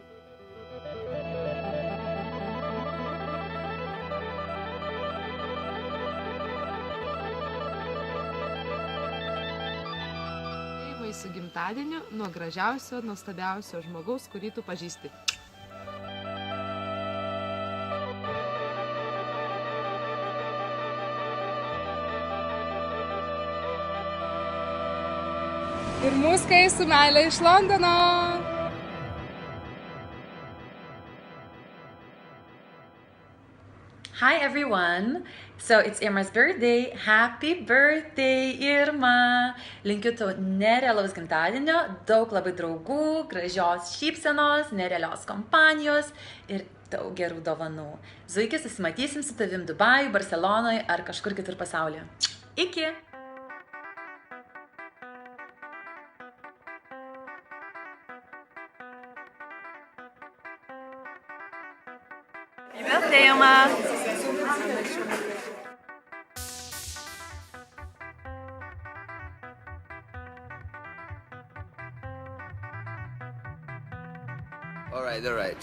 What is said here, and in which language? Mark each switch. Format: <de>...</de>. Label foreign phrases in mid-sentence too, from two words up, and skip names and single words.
<lt>Irmai su gimtadieniu nuo gražiausio, nuostabiausio žmogaus, kurį tu pažįsti. Ir muskai su meile iš Londono.</lt> <en>Hi everyone! So it's Irma's birthday. Happy birthday, Irma!</en> <lt>Linkiu tau nerealaus gimtadienio, daug labai draugų, gražios šypsenos, nerealios kompanijos ir daug gerų dovanų. Zuiki, susimatysim su tavim Dubaju, Barcelonoje ar kažkur kitur pasaulyje. Iki!</lt> <en>Happy birthday, Irma! All right.</en>